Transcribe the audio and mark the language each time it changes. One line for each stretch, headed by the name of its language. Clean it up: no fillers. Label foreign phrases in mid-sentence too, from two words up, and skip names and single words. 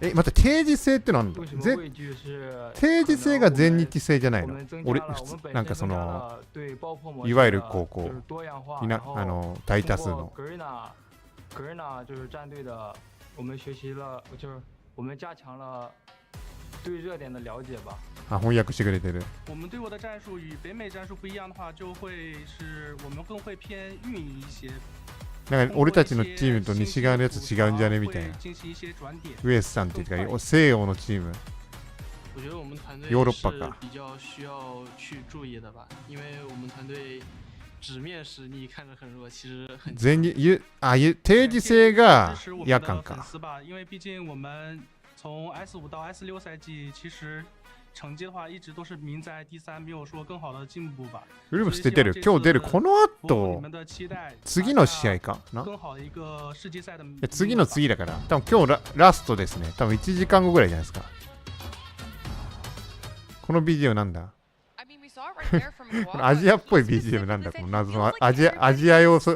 Japanese: 待って、定時制ってなんだ。定時制が全日制じゃないの？俺、なんかその、いわゆる高校、大多数の。あ、翻訳してくれてる。
Chinese: 我们对我的战术与北美战术不一样的话，就会是我们更会偏运营一些。
Japanese: なんか俺たちのチームと西側のやつ違うんじゃねみたいな。ウエスさんっていうか西洋のチーム。ヨーロッパか。全日定時制が夜間か。
Chinese: 从 S5到 S6赛季，其实成绩的话一直都是名在第3，没有说更好的进步吧。
Japanese: ウルブス出てる。今日出る。この後、次の試合かな。次の次だから。多分今日ラストですね。多分1時間後ぐらいじゃないですか。この BGM なんだ。アジアっぽい BGM なんだ。この謎のアジア要素。